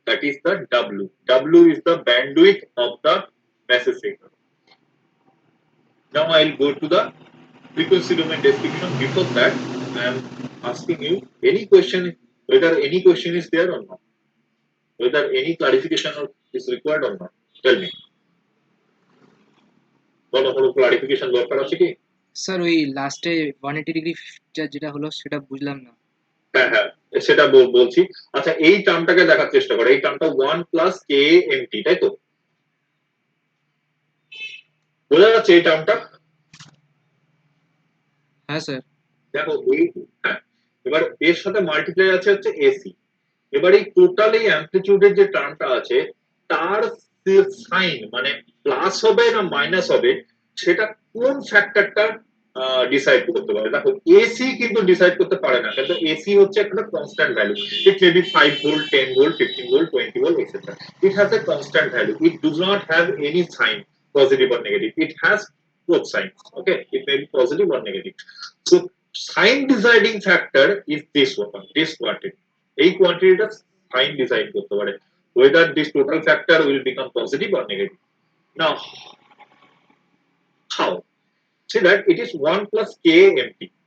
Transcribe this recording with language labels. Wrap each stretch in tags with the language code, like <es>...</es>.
<en>That is the W. W is the bandwidth of the message signal. Now I will go to the frequency domain description. Before that, I am asking you any question, whether any question is there or not, whether any clarification is required or not. Tell me.</en> <bn>কোনো clarification দরকার আছে কি? Sir ওই লাস্টে 180 degree যেটা হলো সেটা বুঝলাম না। হ্যাঁ হ্যাঁ, সেটা বলছি। আচ্ছা, এই টার্মটাকে দেখার চেষ্টা করো। এই টার্মটা 1 প্লাস কে এমটি, তাই তো? বোঝা যাচ্ছে এই টার্মটা? হ্যাঁ স্যার। দেখো এই, হ্যাঁ, এবার এর সাথে মাল্টিপ্লাই আছে হচ্ছে এসি। এবার এই টোটাল এই অ্যামপ্লিটিউডের যে টার্মটা আছে, তার সাইন মানে প্লাস হবে না মাইনাস হবে, সেটা কোন ফ্যাক্টরটা ডিসাইড করতে পারে? দেখো এসি কিন্তু ডিসাইড করতে পারে না, কিন্তু এসি হচ্ছে একটা constant value.</bn> <en>It may be 5 volt, 10 volt, 15 volt, 20 volt, etcetera. It has a constant value. It does not have any sign, positive or negative. It has both signs. Okay, it may be positive or negative. So sign deciding factor is this one, this quantity.</en> <bn>এই কোয়ান্টিটিটা sign decide করতে পারে</bn> <en>whether this total factor will become positive or negative. Now how? See that it is 1 plus k empty.</en>